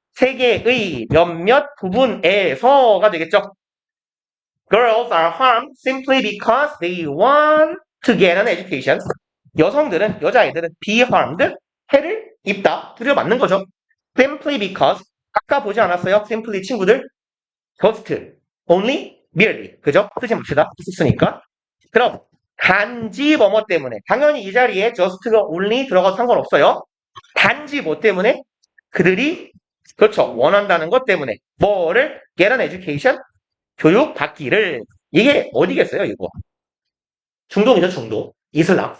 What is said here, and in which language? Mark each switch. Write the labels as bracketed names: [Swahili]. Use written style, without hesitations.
[Korean] 세계의 몇몇 부분에서가 되겠죠. [English] Girls are harmed simply because they want to get an education. [Korean] 여성들은, 여자아이들은 be harmed, 해를 입다, 들여맞는 거죠. Simply because, 아까 보지 않았어요? Simply 친구들, just, only, merely. 그죠? 쓰지 맙시다. 썼으니까. 그럼 단지 뭐뭐 때문에, 당연히 이 자리에 just가 only 들어가도 상관없어요. 단지 뭐 때문에? 그들이 그렇죠. 원한다는 것 때문에 뭐를 [English] get an education? [Korean] 교육 받기를. 이게 어디겠어요, 이거? 중동이죠, 중동. 이슬람.